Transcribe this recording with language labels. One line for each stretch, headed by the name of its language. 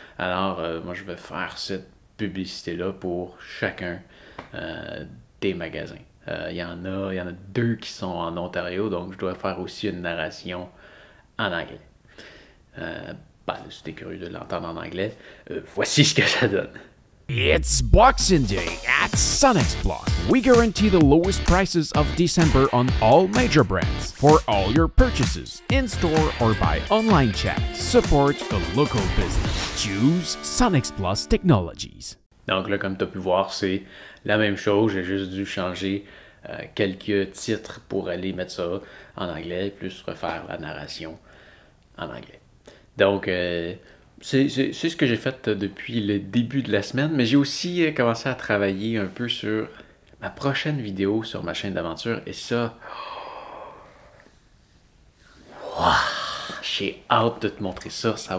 French: Alors moi je vais faire cette publicité-là pour chacun des magasins. Il y en a 2 qui sont en Ontario, donc je dois faire aussi une narration en anglais. Si t'es curieux de l'entendre en anglais, voici ce que ça donne.
English: It's Boxing Day at SunX Plus. We guarantee the lowest prices of December on all major brands. For all your purchases, in-store or by online chat, support a local business. Choose SunX Plus Technologies.
French: Donc là, comme tu as pu voir, c'est la même chose. J'ai juste dû changer quelques titres pour aller mettre ça en anglais, plus refaire la narration en anglais. Donc, c'est ce que j'ai fait depuis le début de la semaine, mais j'ai aussi commencé à travailler un peu sur ma prochaine vidéo sur ma chaîne d'aventure, et ça, j'ai hâte de te montrer ça.